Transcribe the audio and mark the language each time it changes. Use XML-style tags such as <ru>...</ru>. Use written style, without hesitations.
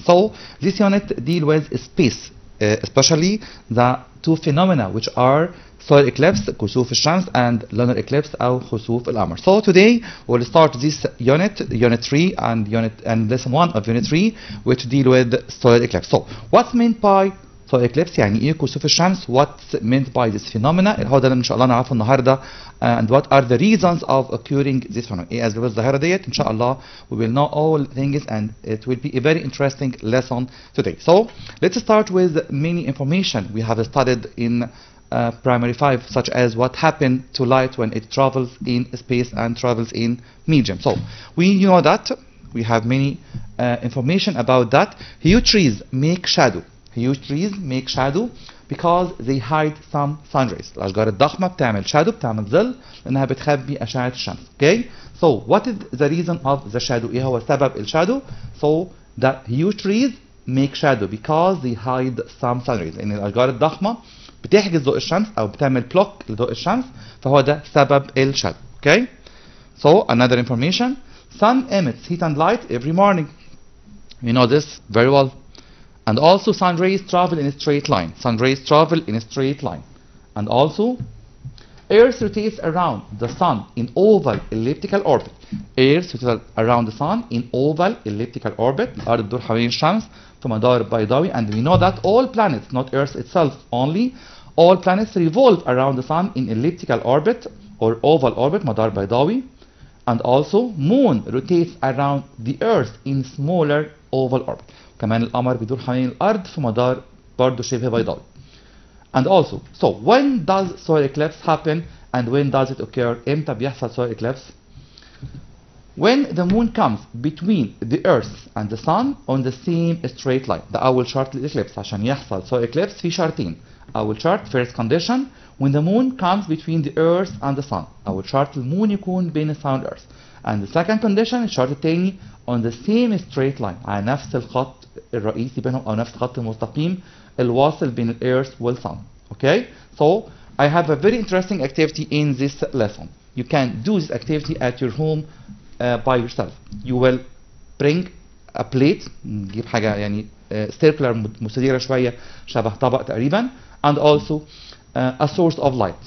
<en>So this unit deal with space, especially the two phenomena which are solar eclipse</en> <ar>كسوف الشمس</ar> <en>and lunar eclipse</en> <ar>أو خسوف القمر.</ar> <en>So today we'll start this unit 3 and lesson 1 of unit 3, which deal with solar eclipse. So what's meant by solar eclipse؟</en> <ar>يعني ايه كسوف الشمس؟</ar> <en>What's meant by this phenomena؟</en> <ar>هو ده اللي ان شاء الله نعرفه النهارده.</ar> <en>And what are the reasons of occurring this phenomenon؟</en> <ar>ايه اسباب الظاهرة ديت؟ ان شاء الله</ar> <en>we will know all things and it will be a very interesting lesson today. So let's start with many information we have studied in primary 5, such as what happened to light when it travels in space and travels in medium. So we know that we have many information about that. Huge trees make shadow. Huge trees make shadow because they hide some sun rays.</en> <ar>الأشجار الضخمة بتعمل shadow، بتعمل ظل لأنها بتخبي أشعة الشمس.</ar> <en>Okay. So what is the reason of the shadow؟</en> <ar>إيه هو سبب الشادو؟</ar> <en>So the huge trees make shadow because they hide some sun rays.</en> <ar>لأن الأشجار الضخمة بتحجز ضوء الشمس او بتعمل بلوك لضوء الشمس، فهو ده سبب الشادو.</ar> <en>Okay. So another information, sun emits heat and light every morning. You know this very well. And also sun rays travel in a straight line. Sun rays travel in a straight line. And also Earth rotates around the sun in oval elliptical orbit. Earth rotates around the sun in oval elliptical orbit.</en> <ar>الأرض بتدور حوالين الشمس في مدار بيضاوي.</ar> <en>And we know that all planets, not Earth itself only, all planets revolve around the sun in elliptical orbit or oval orbit,</en> <ar>مدار بيضاوي.</ar> <en>And also moon rotates around the Earth in smaller oval orbit.</en> <ar>كمان القمر بيدور حوالين الأرض في مدار برضه شبه بيضاوي.</ar> <en>And also, so when does solar eclipse happen and when does it occur؟</en> <ar>امتى بيحصل solar eclipse؟</ar> <en>When the moon comes between the earth and the sun on the same straight line.</en> <ar>ده أول شرط للإكليبس. عشان يحصل solar eclipse في شرطين. أول شرط</ar> <en>first condition when the moon comes between the earth and the sun.</en> <ar>أول شرط المون يكون بين السان والأرث.</ar> <en>And the second condition</en> <ar>الشرط الثاني</ar> <en>on the same straight line،</en> <ar>على نفس الخط الرئيسي بينهم أو نفس الخط المستقيم الواصل بين الأرث والسن.</ar> <en>Okay. So I have a very interesting activity in this lesson. You can do this activity at your home by yourself. You will bring a plate،</en> <ar>نجيب حاجة يعني</ar> <en>circular</en> <ar>مستديرة شوية شبه طبق تقريبا،</ar> <en>and also a source of light.</en>